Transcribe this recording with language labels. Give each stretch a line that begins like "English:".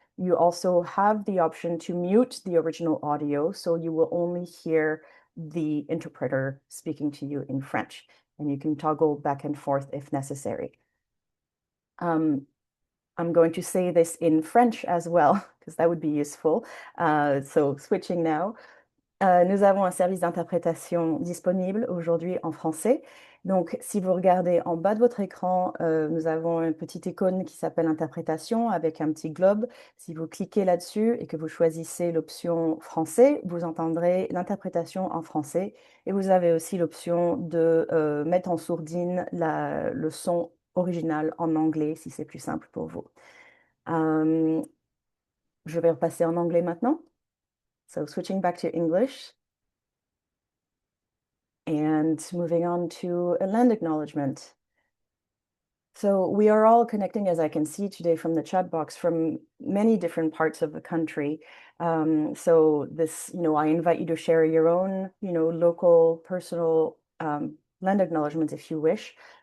English: You also have the option to mute the original audio, so you will only hear the interpreter speaking to you in French, and you can toggle back and forth if necessary. I'm going to say this in French as well, because that would be useful. So switching now.
French: Nous avons un service d'interprétation disponible aujourd'hui en français. Donc, si vous regardez en bas de votre écran, nous avons une petite icône qui s'appelle Interprétation avec un petit globe. Si vous cliquez là-dessus et que vous choisissez l'option français, vous entendrez l'interprétation en français. Et vous avez aussi l'option de mettre en sourdine le son original en anglais, si c'est plus simple pour vous. Je vais repasser en anglais maintenant.
English: So switching back to English and moving on to a land acknowledgement. So we are all connecting, as I can see today from the chat box, from many different parts of the country. So this, I invite you to share your own, local, personal land acknowledgements if you wish.